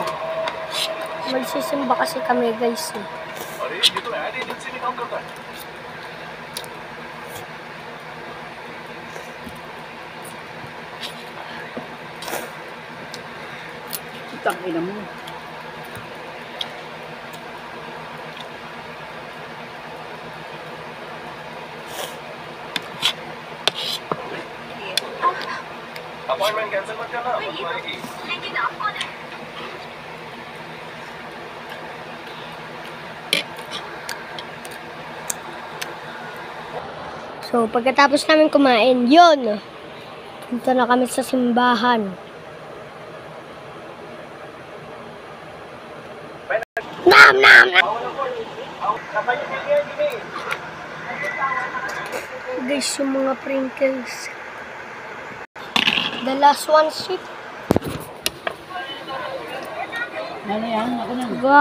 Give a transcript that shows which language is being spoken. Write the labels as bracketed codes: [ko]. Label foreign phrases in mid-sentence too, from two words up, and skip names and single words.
[tl] Magsisimba kasi kami, guys. Itang ina mo. [en] appointment cancel [hi] मत करना, बुक आएगी। लेकिन आपको [tl] So, pagkatapos namin kumain, yun. Punta na kami sa simbahan. Nam, nam, nam. Guys, yung mga Pringles. [en] The last one, shit. [tl] Ano yan? Ako na.